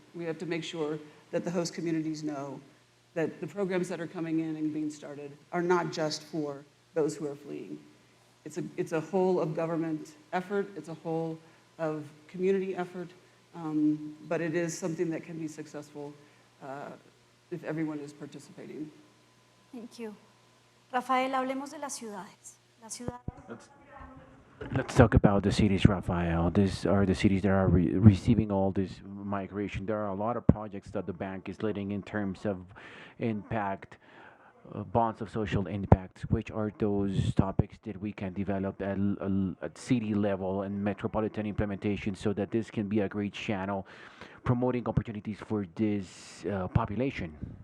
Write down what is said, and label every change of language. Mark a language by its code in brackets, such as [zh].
[en] We have to make sure that the host communities know that the programs that are coming in and being started are not just for those who are fleeing. It's a whole of government effort, it's a whole of community effort, but it is something that can be successful if everyone is participating. Thank you. [es] Rafael, hablemos de las ciudades. Las ciudades. [en] Let's talk about the cities, Rafael. These are the cities that are receiving all this migration. There are a lot of projects that the bank is leading in terms of impact, bonds of social impact. Which are those topics that we can develop at city level and metropolitan implementation so that this can be a great channel promoting opportunities for this population?